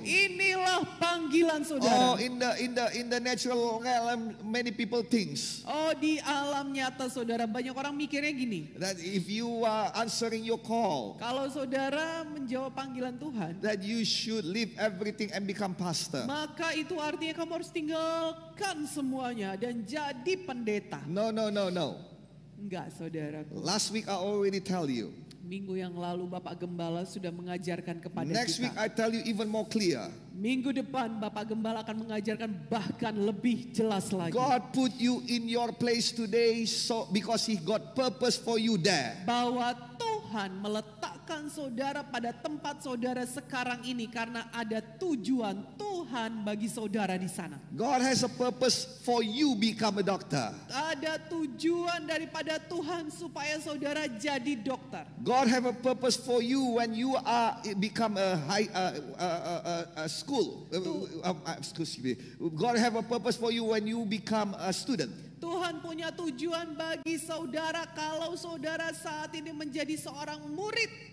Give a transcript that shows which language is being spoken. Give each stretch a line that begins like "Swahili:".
Indonesian: Inilah panggilan Oh, saudara.
English: in the natural realm, many people thinks
Indonesian: Oh, di alam nyata saudara, banyak orang mikirnya gini.
English: that if you are answering your call,
Indonesian: Kalau saudara menjawab panggilan Tuhan,
English: that you should leave everything and become pastor.
Indonesian: maka itu artinya kamu harus tinggalkan semuanya dan jadi pendeta.
English: No.
Indonesian: Enggak saudaraku.
English: Last week I already tell you.
Indonesian: Minggu yang lalu Bapak Gembala sudah mengajarkan kepada
English: Next week
Indonesian: kita.
English: I tell you even more clear.
Indonesian: Minggu depan Bapak Gembala akan mengajarkan bahkan lebih jelas lagi.
English: God put you in your place today so because He got purpose for you there.
Indonesian: Bahwa Tuhan meletakkan saudara pada tempat saudara sekarang ini karena ada tujuan Tuhan bagi saudara di sana.
English: God has a purpose for you become a doctor.
Indonesian: Ada tujuan daripada Tuhan supaya saudara jadi dokter.
English: God have a purpose for you when you are become a high school. Excuse me. God have a purpose for you when you become a student.
Indonesian: Tuhan punya tujuan bagi saudara kalau saudara saat ini menjadi seorang murid.